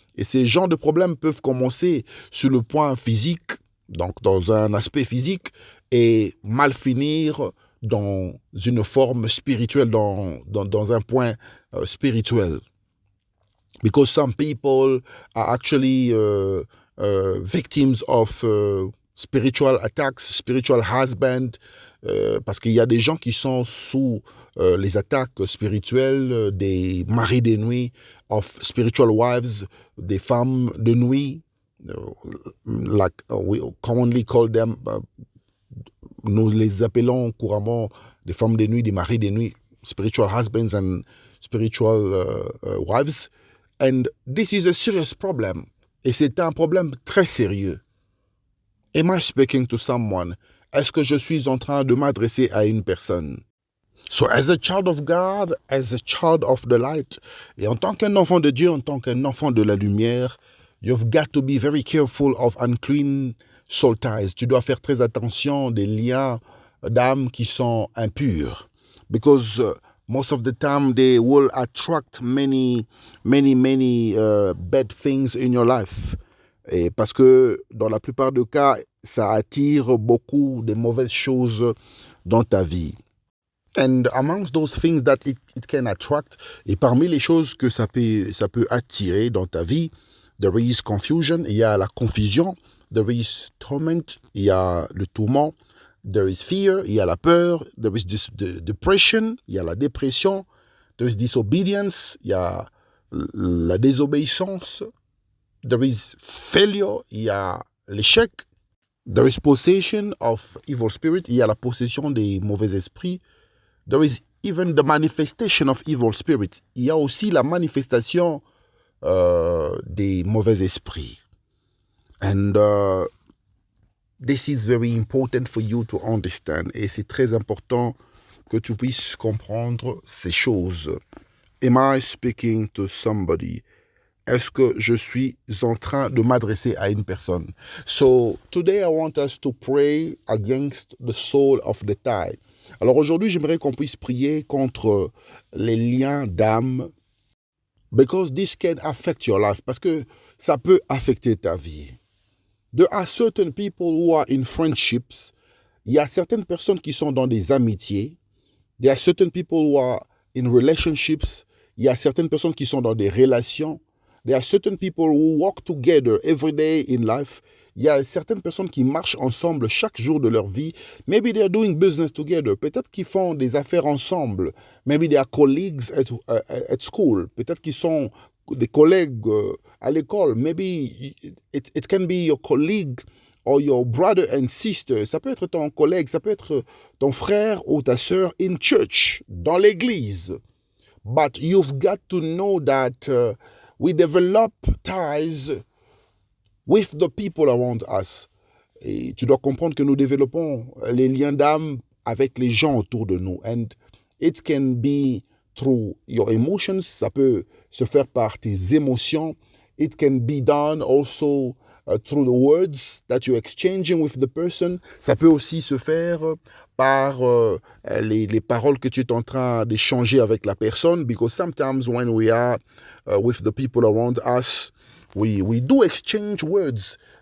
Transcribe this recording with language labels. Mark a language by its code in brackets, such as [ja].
[fr] Et ces genres de problèmes peuvent commencer sur le point physique, donc dans un aspect physique, et mal finir dans une forme spirituelle, dans un point spirituel. [en] Because some people are actually victims of spiritual attacks, spiritual husband, [fr] parce qu'il y a des gens qui sont sous les attaques spirituelles des maris de nuit, [en] of spiritual wives, [fr] des femmes de nuit, [en] like we commonly call them, [fr] nous les appelons couramment des femmes de nuit, des maris de nuit, [en] spiritual husbands and spiritual wives. And this is a serious problem. [fr] Et c'est un problème très sérieux. [en] Am I speaking to someone? [fr] Est-ce que je suis en train de m'adresser à une personne? [en] So as a child of God, as a child of the light, [fr] et en tant qu'un enfant de Dieu, en tant qu'un enfant de la lumière, [en] you've got to be very careful of unclean soul ties. [fr] Tu dois faire très attention des liens d'âme qui sont impurs. [en] Because most of the time they will attract many bad things in your life. [fr] Et parce que dans la plupart des cas, ça attire beaucoup de mauvaises choses dans ta vie. [en] And amongst those things that it can attract, [fr] et parmi les choses que ça peut attirer dans ta vie, [en] there is confusion, [fr] il y a la confusion, [en] there is torment, [fr] il y a le tourment, [en] there is fear, [fr] il y a la peur, [en] there is depression, [fr] il y a la dépression, [en] there is disobedience, [fr] il y a la désobéissance, [en] there is failure, [fr] il y a l'échec, [en] there is possession of evil spirit, [fr] il y a la possession des mauvais esprits, [en] there is even the manifestation of evil spirit, [fr] il y a aussi la manifestation des mauvais esprits. [en] And this is very important for you to understand. [fr] Et c'est très important que tu puisses comprendre ces choses. [en] Am I speaking to somebody? [fr] Est-ce que je suis en train de m'adresser à une personne? [en] So, today I want us to pray against the soul of the tie. [fr] Alors aujourd'hui, j'aimerais qu'on puisse prier contre les liens d'âme. [en] Because this can affect your life. [fr] Parce que ça peut affecter ta vie. [en] There are certain people who are in friendships. [fr] Il y a certaines personnes qui sont dans des amitiés. [en] There are certain people who are in relationships. [fr] Il y a certaines personnes qui sont dans des relations. [en] There are certain people who walk together every day in life. [fr] Il y a certaines personnes qui marchent ensemble chaque jour de leur vie. [en] Maybe they are doing business together. [fr] Peut-être qu'ils font des affaires ensemble. [en] Maybe they are colleagues at school. [fr] Peut-être qu'ils sont des collègues à l'école. [en] Maybe it can be your colleague or your brother and sister. [fr] Ça peut être ton collègue, ça peut être ton frère ou ta sœur [en] in church, [fr] dans l'église. [en] But you've got to know that we develop ties with the people around us. [fr] Et tu dois comprendre que nous développons les liens d'âme avec les gens autour de nous. [en] And it can be through your emotions. [fr] Ça peut se faire par tes émotions. [en] It can be done also through the words that you're exchanging with the person. [fr] Ça peut aussi se faire par les paroles que tu es en train d'échanger avec la personne. [en] Because sometimes when we are with the people around us, we do exchange words.